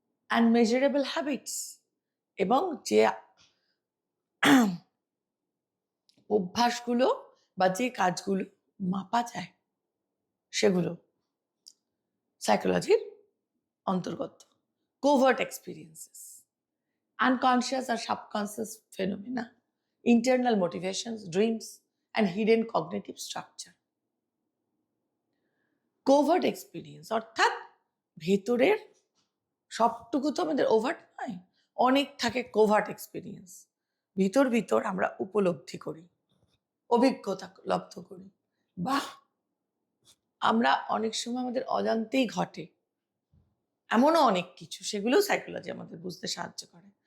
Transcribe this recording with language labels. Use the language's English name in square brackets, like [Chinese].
[English] and measurable habits, [Bangla] এবং যে অভ্যাসগুলো বা যে কাজগুলো মাপা যায়, সেগুলো সাইকোলজির অন্তর্গত। [English] Covert experiences, unconscious or subconscious phenomena, internal motivations, dreams, and hidden cognitive structure. [Bangla] Covert experience অর্থাৎ ভেতরের সবটুকু তো আমাদের ওভার্ট নয়, অনেক থাকে কোভার্ট এক্সপিরিয়েন্স, ভিতর ভিতর আমরা উপলব্ধি করি, অভিজ্ঞতা লব্ধ করি, বা আমরা অনেক সময় আমাদের অজান্তেই ঘটে এমনও অনেক কিছু, সেগুলো সাইকোলজি আমাদের বুঝতে সাহায্য করে।